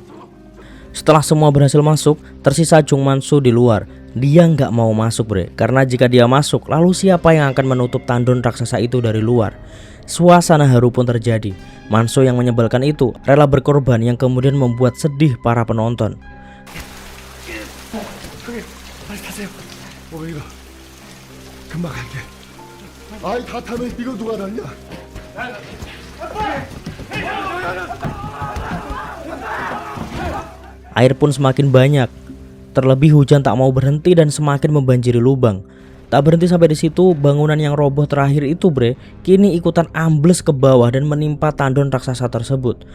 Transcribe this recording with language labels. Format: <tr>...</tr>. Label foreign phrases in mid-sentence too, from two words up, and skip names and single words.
<id>Setelah semua berhasil masuk, tersisa Chung Manso di luar. Dia nggak mau masuk bre, karena jika dia masuk, lalu siapa yang akan menutup tandon raksasa itu dari luar? Suasana haru pun terjadi. Manso yang menyebalkan itu rela berkorban yang kemudian membuat sedih para penonton.</id> <ko>빨리 타세요. 이거 금방 갈게. 아이 다 타면 이거 누가 났냐?</ko> <id>Air pun semakin banyak. Terlebih hujan tak mau berhenti dan semakin membanjiri lubang. Tak berhenti sampai di situ, bangunan yang roboh terakhir itu bre, kini ikutan ambles ke bawah dan menimpa tandon raksasa tersebut.</id>